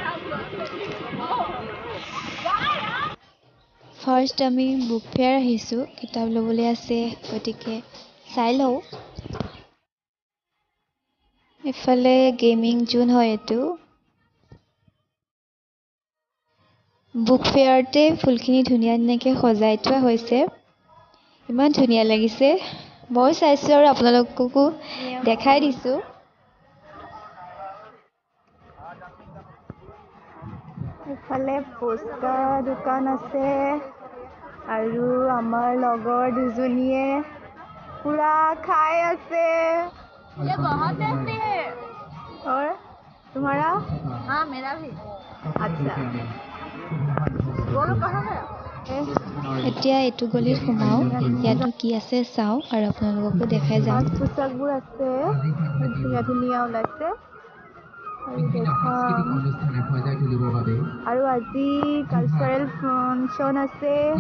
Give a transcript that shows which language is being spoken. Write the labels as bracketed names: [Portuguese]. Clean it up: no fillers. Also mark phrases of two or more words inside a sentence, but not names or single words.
[Assamese] ফাৰ্ষ্ট আমি [English] book fair [Assamese] আহিছো কিতাপ ল'বলৈ আছে গতিকে চাই লওঁ এফালে [English] gaming zone [Assamese] হয় এইটো [English] book fair [Assamese] ফুলখিনি ধুনীয়া ধুনীয়াকৈ সজাই থোৱা হৈছে ইমান ধুনীয়া লাগিছে মই চাইছো আৰু আপোনালোককো দেখাই দিছো এফালে পোষ্টাৰ দোকান আছে আৰু আমাৰ লগৰ দুজনীয়ে পুৰা খাই আছে [Hindi] ये बहुत टेस्टी है और तुम्हारा हाँ मेरा भी अच्छा बोलो कहाँ गया [Assamese] এতিয়া এইটো গলিত সোমাও ইয়াতো কি আছে চাওঁ আৰু আপোনালোককো দেখাই যাম পোচাকবোৰ আছে ধুনীয়া ধুনীয়া ওলাইছে আৰু আজি [English] cultural function [Assamese] আছে